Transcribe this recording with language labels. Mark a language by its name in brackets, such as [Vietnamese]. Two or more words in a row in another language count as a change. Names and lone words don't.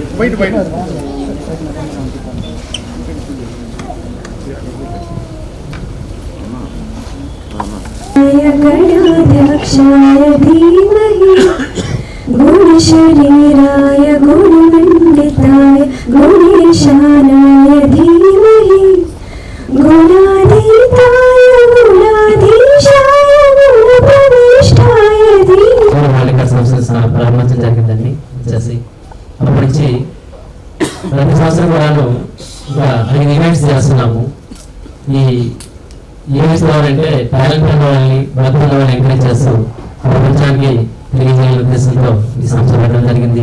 [Sanskrit] गणाध्यक्षाय धीमहि गुणशरीराय गुणमण्डिताय गुणेशानाय धीमहि गुणाधीताय गुणाधीशाय गुणप्रविष्टाय धीमहि [Telugu] ప్రారంభించడం జరిగిందండి వచ్చేసి అప్పటి నుంచి ప్రతి సంవత్సరం కూడాను ఇంకా 5 ఈవెంట్స్ చేస్తున్నాము. ఈ ఈవెంట్స్ అంటే టాలెంట్ ఉన్న వాళ్ళని బతుకున్న వాళ్ళని ఎంకరేజ్ చేస్తూ ప్రపంచానికి తెలియజేయాలనే ఉద్దేశంతో ఈ సంస్థ పెట్టడం జరిగింది.